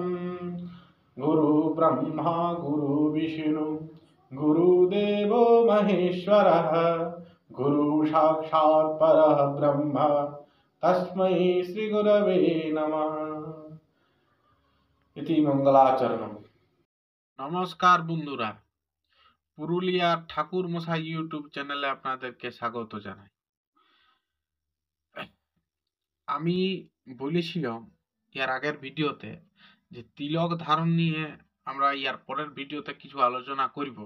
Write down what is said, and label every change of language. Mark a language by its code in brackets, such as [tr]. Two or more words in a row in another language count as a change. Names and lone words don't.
[sa] गुरु ब्रह्मा गुरु विष्णु गुरुदेवो महेश्वरः गुरु साक्षात् परः ब्रह्म तस्मै श्री गुरवे नमः। इति मंगलाचरणम। [bn] নমস্কার বন্ধুরা, পুরুলিয়ার ঠাকুর মশাই [en] YouTube channel [bn] আপনাদেরকে স্বাগত জানাই। আমি বলেছিলাম এর আগের ভিডিওতে যে তিলক ধারণ নিয়ে আমরা ইয়ার পরের ভিডিওতে কিছু আলোচনা করব।